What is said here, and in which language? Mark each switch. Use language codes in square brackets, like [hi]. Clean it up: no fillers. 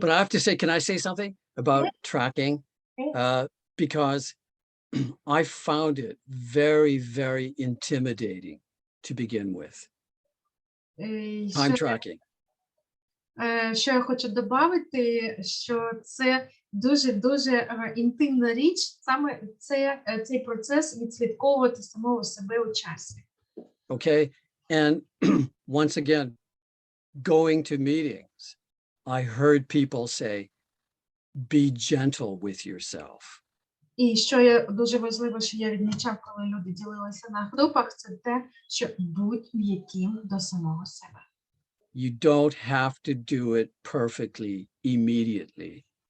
[en] But I have to say, can I say something about tracking? Because I found it very, very intimidating to begin with. Time tracking. [uk] Що я хочу додати, що це дуже інтимна річ, саме цей процес відслідковувати самого себе у часі. [en] Okay, and once again, going to meetings, I heard people say, be gentle with yourself. [uk] І що є дуже важливо, що я відмічав, коли люди ділилися на групах, це те, що будь м'яким до самого себе. [en] You don't have to do it perfectly immediately.